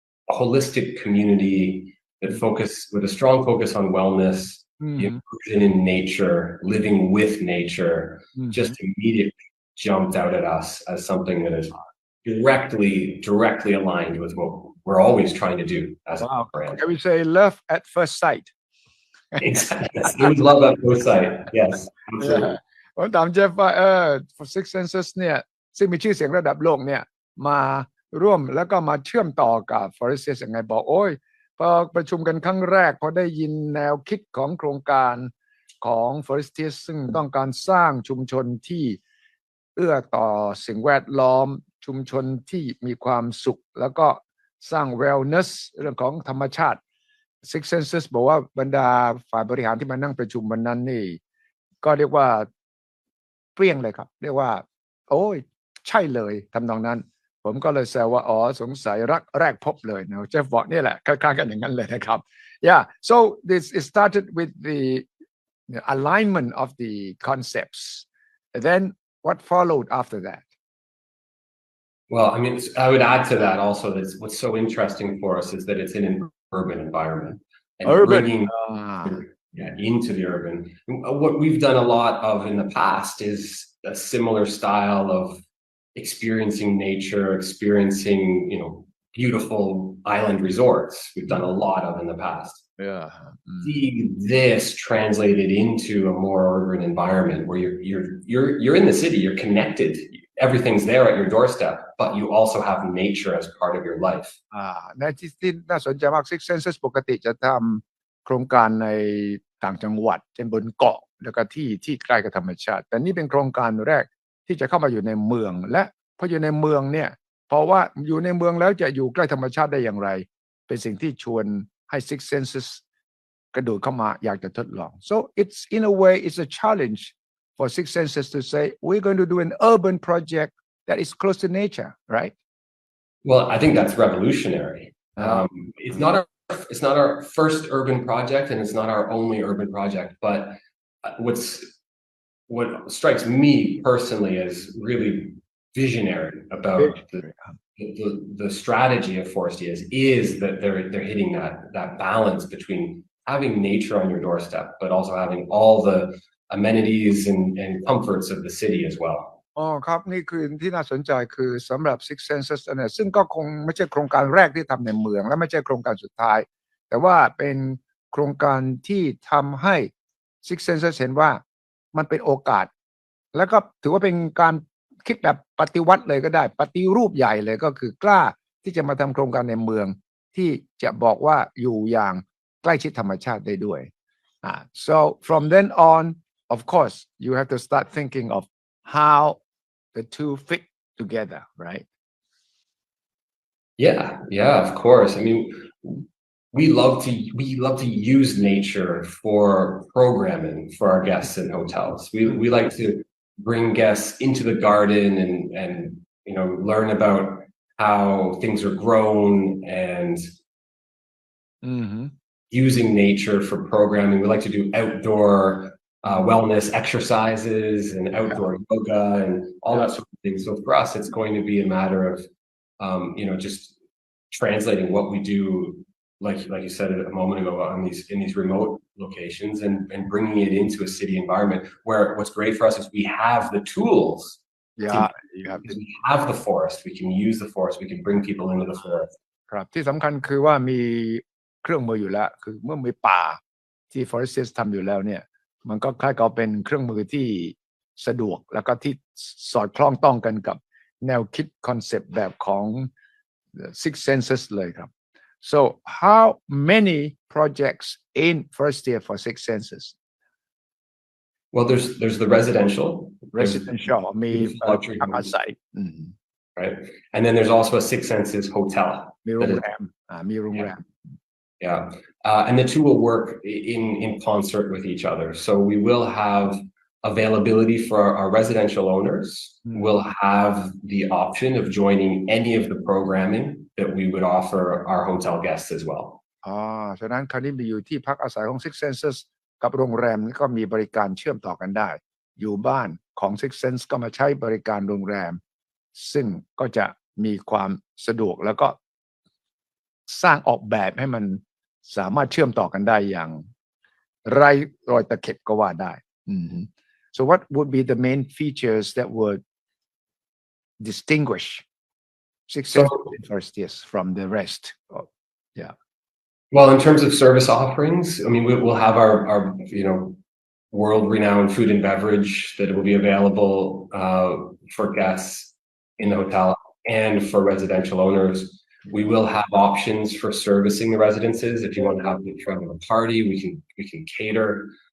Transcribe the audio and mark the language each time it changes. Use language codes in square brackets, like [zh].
[en] holistic community that with a strong focus on wellness, the inclusion in nature, living with nature, just immediately jumped out at us as something that is directly aligned with what we're always trying to do as a brand. Can we say love at first sight? Exactly. It was love at first sight. Yes, absolutely. [th] ผมถามเจฟว่าSix Senses เนี่ยซึ่งมีชื่อเสียงระดับโลกเนี่ยมาร่วมแล้วก็มาเชื่อมต่อกับ Forestias ยังไงบอกโอ้ยพอประชุมกันครั้งแรกพอได้ยินแนวคิดของโครงการของ Forestias ซึ่งต้องการสร้างชุมชนที่เอื้อต่อสิ่งแวดล้อมชุมชนที่มีความสุขแล้วก็สร้าง wellness เรื่องของธรรมชาติ Six Senses บอกว่าบรรดาฝ่ายบริหารที่มานั่งประชุมวันนั้นนี่ก็เรียกว่า เปรี้ยงเลยครับเรียกว่าโอ้ยใช่เลยทำนองนั้นผมก็เลยแซวว่าสงสัยรักแรกพบเลยนะเจฟบอกนี่แหละคล้ายๆกันอย่างนั้นเลยนะครับ [en] Yeah so this it started with the alignment of the concepts and then what followed after that Well, I mean, I would add to that also that what's so interesting for us is that it's in an urban environment and bringing into the urban. What we've done a lot of in the past is a similar style of experiencing nature, experiencing, beautiful island resorts. We've done a lot of in the past. Yeah. See this translated into a more urban environment where you're in the city, you're connected. Everything's there at your doorstep, but you also have nature as part of your life. [th] ในที่น่าสนใจมาก Six Senses ปกติจะทำโครงการในต่างจังหวัดเช่นบนเกาะแล้วก็ที่ใกล้กับธรรมชาติแต่นี่เป็นโครงการแรกที่จะเข้ามาอยู่ในเมืองและพออยู่ในเมืองเนี่ยเพราะว่าอยู่ในเมืองแล้วจะอยู่ใกล้ธรรมชาติได้อย่างไรเป็นสิ่งที่ชวนให้ Six Senses กระโดดเข้ามาอยากจะทดลอง [en] so it's in a way it's a challenge for Six Senses to say we're going to do an urban project that is close to nature right Well, I think that's revolutionary. It's not our first urban project and it's not our only urban project, but what strikes me personally as really visionary about the strategy of Forestias is that they're hitting that balance between having nature on your doorstep, but also having all the amenities and comforts of the city as well. [th] อ๋อครับนี่คือที่น่าสนใจคือสำหรับ Six Senses เนี่ยซึ่งก็คงไม่ใช่โครงการแรกที่ทำในเมืองและไม่ใช่โครงการสุดท้ายแต่ว่าเป็นโครงการที่ทำให้ Six Senses เห็นว่ามันเป็นโอกาสแล้วก็ถือว่าเป็นการคิดแบบปฏิวัติเลยก็ได้ปฏิรูปใหญ่เลยก็คือกล้าที่จะมาทำโครงการในเมืองที่จะบอกว่าอยู่อย่างใกล้ชิดธรรมชาติได้ด้วย [en] so from then on of course you have to start thinking of how the two fit together, right? Yeah, of course. I mean, we love to use nature for programming for our guests in hotels. We like to bring guests into the garden and learn about how things are grown and using nature for programming. We like to do outdoor wellness exercises and outdoor yoga and all that sort of thing. So for us, it's going to be a matter of, just translating what we do, like you said a moment ago, in these remote locations and bringing it into a city environment where what's great for us is we have the tools. Yeah, we have the forest. We can use the forest. We can bring people into the forest. [th] ครับที่สำคัญคือว่ามีเครื่องมืออยู่แล้วคือเมื่อมีป่าที่ Forestias ทำอยู่แล้วเนี่ยมันก็คล้ายกับเป็นเครื่องมือที่สะดวกแล้วก็ที่สอดคล้องต้องกันกับแนวคิดคอนเซปต์แบบของ Six Senses เลยครับ [en] so how many projects in Forestias for Six Senses well there's the residential [th] มีพักอาศัย [en] right and then there's also a Six Senses hotel [th] มีโรงแรม [en] Yeah, and the two will work in concert with each other. So we will have availability for our residential owners. We'll have the option of joining any of the programming that we would offer our hotel guests as well. [th] ฉะนั้นคราวนี้มีอยู่ที่พักอาศัยของ Six Senses กับโรงแรมนี่ก็มีบริการเชื่อมต่อกันได้อยู่บ้านของ Six Senses ก็มาใช้บริการโรงแรมซึ่งก็จะมีความสะดวกแล้วก็สร้างออกแบบให้มันสามารถเชื่อมต่อกันได้อย่างไร้รอยตะเข็บก็ว่าได้ [en] so what would be the main features that would distinguish Six Senses Forestias from the rest well in terms of service offerings I mean we'll have our world-renowned food and beverage that will be available for guests in the hotel and for residential owners. We will have options for servicing the residences. If you want to have a party, we can cater.